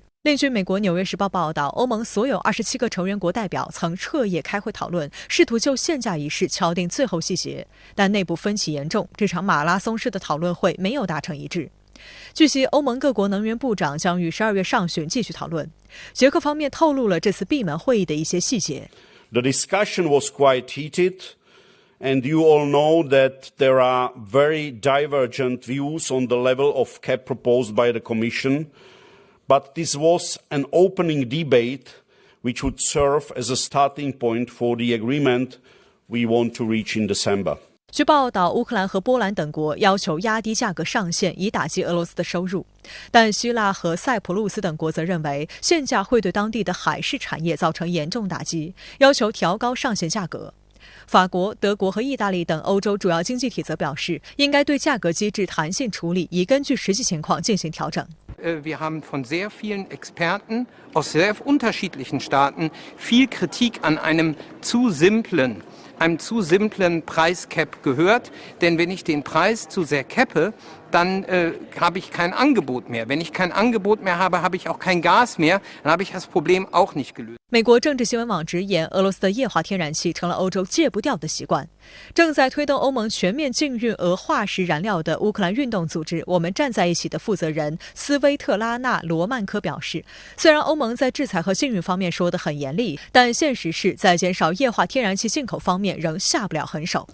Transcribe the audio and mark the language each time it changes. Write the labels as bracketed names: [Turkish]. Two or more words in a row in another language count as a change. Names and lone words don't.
[Chinese] 另据美国《纽约时报》报道，欧盟所有27个成员国代表曾彻夜开会讨论，试图就限价一事敲定最后细节，但内部分歧严重，这场马拉松式的讨论会没有达成一致。据悉，欧盟各国能源部长将于12月上旬继续讨论。捷克方面透露了这次闭门会议的一些细节。 [English] The discussion was quite heated, and you all know that there are very divergent views on the level of cap proposed by the Commission.But this was an opening debate which would serve as a starting point for the agreement we want to reach in December. [Chinese] 据报道，乌克兰和波兰等国要求压低价格上限，以打击俄罗斯的收入。但希腊和塞浦路斯等国则认为，限价会对当地的海事产业造成严重打击，要求调高上限价格。法国、德国和意大利等欧洲主要经济体则表示，应该对价格机制弹性处理，以根据实际情况进行调整。 [German] Wir haben von sehr vielen Experten aus sehr unterschiedlichen Staaten viel Kritik an einem zu simplen Preiscap gehört. Denn wenn ich den Preis zu sehr cappe, dann habe ich kein Angebot mehr. Wenn ich kein Angebot mehr habe, habe ich auch kein Gas mehr. Dann habe ich das Problem auch nicht gelöst. [Chinese] 美国政治新闻网直言，俄罗斯的液化天然气成了欧洲戒不掉的习惯。正在推动欧盟全面禁运俄化石燃料的乌克兰运动组织“我们站在一起”的负责人斯威特拉纳·罗曼科表示，虽然欧盟在制裁和禁运方面说得很严厉，但现实是在减少液化天然气进口方面仍下不了狠手。